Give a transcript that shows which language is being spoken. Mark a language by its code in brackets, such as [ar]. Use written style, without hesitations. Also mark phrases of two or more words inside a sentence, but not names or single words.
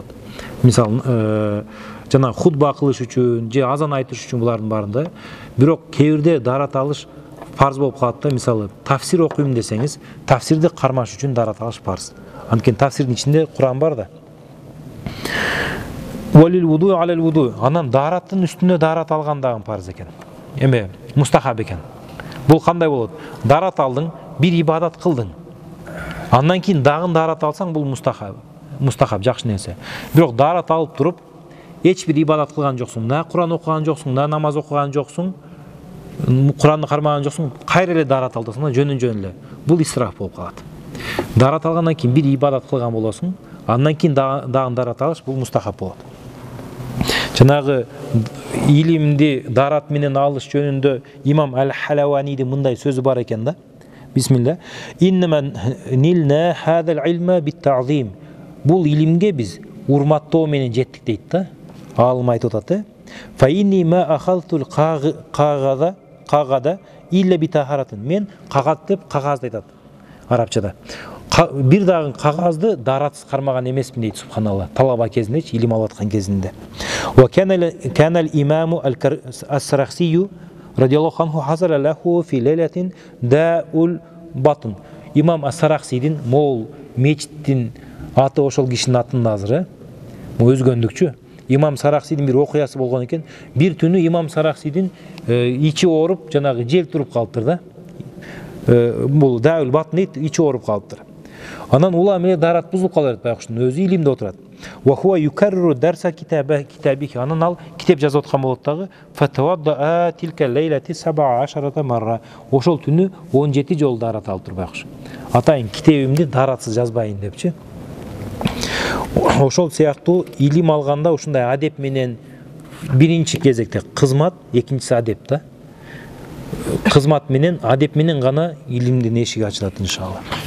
[ky] Мисалы, жана хутба кылыш үчүн, же азан айтыш үчүн булардын баарында. Бирок кээ бирде дарат алыш парз болуп калат да. Мисалы, тафсир окуйм десеңиз, тафсирди кармаш үчүн дарат алыш парз. Анткени тафсирдин ичинде Куран бар да. [ar] والوضوء على الوضوء. [ky] Анан дараттын үстүнө дарат алган дагы парз экен. Мустахаб экен. Бул кандай болот? Дарат алдың, бир ибадат кылдың. Андан кийин дагы дарат алсаң, бул мустахаб, жакшы нерсе. Бирок дарат алып туруп, эч бир ибадат кылган жоксуң, на Куран окуган жоксуң, на намаз окуган жоксуң, Куранды кармаган жоксуң, кайра эле дарат алдасың, жөнүн эле. Бул исраф болуп калат. Дарат алгандан кийин бир ибадат кылган болосуң, андан кийин дагы дарат алыш, бул мустахаб болот. Жанагы илимди дарат менен алыш жөнүндө имам Ал-Халаванидин мындай сөзү бар экен да. [ar] بسم الله. إنما نلنا هذا العلم بالتعظيم. [ky] Бул илимге биз урматтоо менен жеттик дейт да. Алым айтып атат. [ar] فإني ما أخذت الكاغد إلا بطهارة. [ky] Мен кагаз деп кагазды айтат арабчада. Бир дагы кагазды даратсыз кармаган эмесмин дейт, субханалла. Талаба кезинде, илим алып аткан кезинде. [ar] وكان الإمام السرخسي رضي الله عنه حضر له في ليلة داء البطن. [ky] Имам ас-Сарахсидин мол мечиттин аты ошол кишинин атынын азыры. Өзгөндүкчү. Имам Сарахсидин бир окуясы болгон экен. Бир түнү имам Сарахсидин ичи ооруп, жанагы жел туруп калыптыр да. Бул даул батн дейт, ичи ооруп калыптыр. Анан улам эле дарат бузулуп калат байкуштун өзү илимде отурат. [ar] وهو يكرر درس كتابه. [ky] Анан ал китеп жазып аткан болот дагы. [ar] فتوضأ تلك الليلة 17 مرة. [ky] Ошол түнү 17 жолу дарат алып тур байкуш. Атайын китебимди даратсыз жазбайын депчи. Ошол сыяктуу илим алганда ушундай адеп менен биринчи кезекте кызмат, экинчиси адеп да. Кызмат менен, адеп менен гана илимдин эшиги ачылат иншалла.